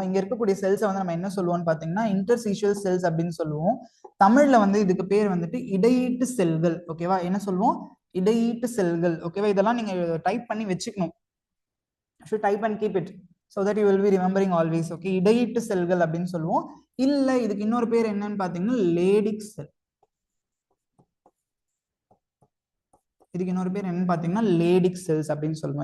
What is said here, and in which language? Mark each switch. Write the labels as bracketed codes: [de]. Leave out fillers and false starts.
[ta] இங்க இருக்கக்கூடிய செல்ஸை வந்து நம்ம என்ன சொல்லுவோம்னு பாத்தீங்கன்னா இன்டர்சீஷியல் செல்ஸ் அப்படின்னு சொல்லுவோம். தமிழ்ல வந்து இதுக்கு பேர் வந்துட்டு இடையீட்டு செல்கள். ஓகேவா? என்ன சொல்லுவோம்? இடையீட்டு செல்கள். ஓகேவா? இதெல்லாம் நீங்க டைப் பண்ணி வச்சுக்கணும். [en] Type and keep it so that you will be remembering always. [ta] Okay, இடையீட்டு செல்கள் அப்படின்னு சொல்லுவோம். இல்ல இதுக்கு இன்னொரு பேர் என்னன்னு பாத்தீங்கன்னா லேடிக் செல். இதுக்கு இன்னொரு பேர் என்னன்னு பாத்தீங்கன்னா லேடிக் செல்ஸ் அப்படின்னு சொல்லுவோம்.